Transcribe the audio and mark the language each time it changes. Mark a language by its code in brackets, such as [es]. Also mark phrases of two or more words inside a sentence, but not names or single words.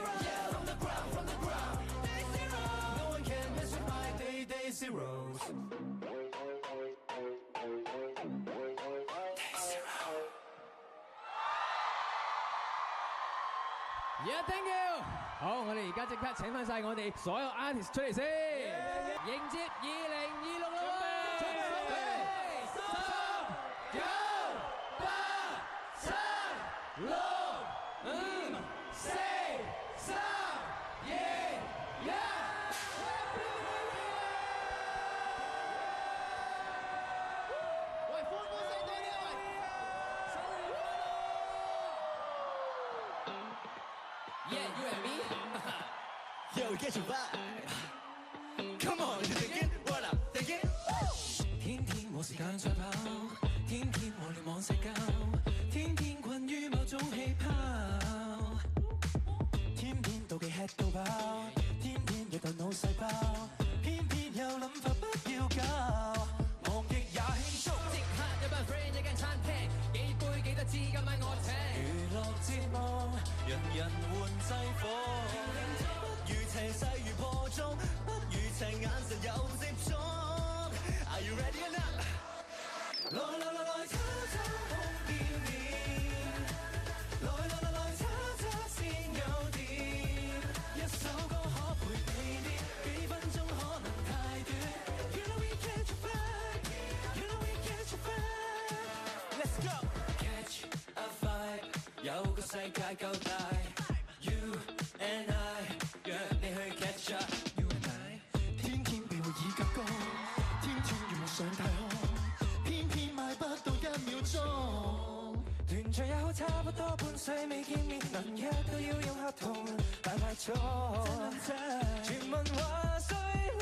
[en] Yeah, from the ground, day 0. No one can mess with my day 0s. Yeah, thank you。 [yue] 好，我哋而家即刻請翻晒我哋所有 artist 出嚟先，迎接2026啦喎！準備，10、9、8、7、6、5、4、3、2、1。喂，歡呼聲多啲啊！生日快樂！ [en] Yeah, you and me. Yo, get your vibe. Come on, you thinking what I'm thinking? [yue] 天天冇時間再跑，天天互聯網社交，天天困於某種氣泡，天天妒忌吃到飽，天天虐待腦細胞，偏偏有諗法不要搞，忘極也輕鬆。即刻有班 friend 一間餐廳，幾杯幾多支今晚我請。娛樂節目，人人換制服，不如齊勢如破鐘，不如齊眼神有接觸。 [en] Are you ready or not？ [yue] 來，叉叉碰見面，來，叉叉先有電，一首歌可陪你練，幾分鐘可能太短。 [en] You know we catch a vibe, you know we catch a vibe. Let's go。 Catch a vibe， [yue] 有個世界夠大。 [en] You and I， [yue] 約你去 [en] catch up。 You and I， [yue] 天天被會議夾攻，天天願望上太空，偏偏買不到1秒鐘。團聚也好，差不多半世未見面，能約都要用合同快速。傳聞話誰來